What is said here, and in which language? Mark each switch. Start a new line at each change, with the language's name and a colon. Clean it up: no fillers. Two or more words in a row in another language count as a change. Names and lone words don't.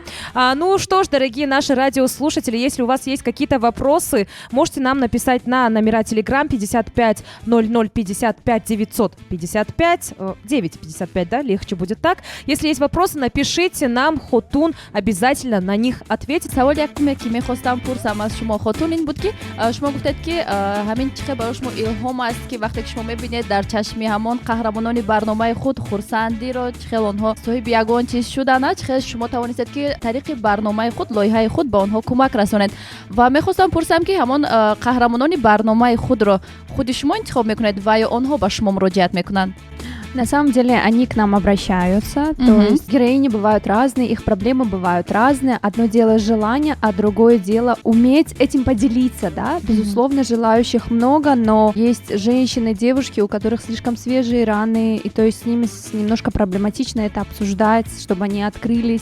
Russian: Ну что ж, дорогие наши радиослушатели, если у вас есть какие-то вопросы, можете нам написать на номера Telegram 55 00 55 955 955, да, легче будет так. Если есть вопросы, напишите нам, Хотун обязательно на них ответит.
Persian: سوالی که میخواستم پرسم از شما خاتون این بود که شما گفتید که همین چیزی برای شما الهام است که وقتی که شما میبینید در چشم همان قهرمانان برنامه خود خرسندی را چخیل آنها صاحب یگان چیز شدن چخیل شما توانستید که طریق برنامه خود لایحه خود به آنها کمک رسانید و میخواستم پرسم که همان قهرمانان برنامه خود را خود شما انتخاب میکنید و یا آنها به شما مراجعت میکنند؟
Russian: На самом деле они к нам обращаются, то Мгм. есть героини бывают разные, их проблемы бывают разные. Одно дело желание, а другое дело уметь этим поделиться, да. Безусловно, желающих много, но есть женщины, девушки, у которых слишком свежие раны, и то есть с ними немножко проблематично это обсуждать, чтобы они открылись.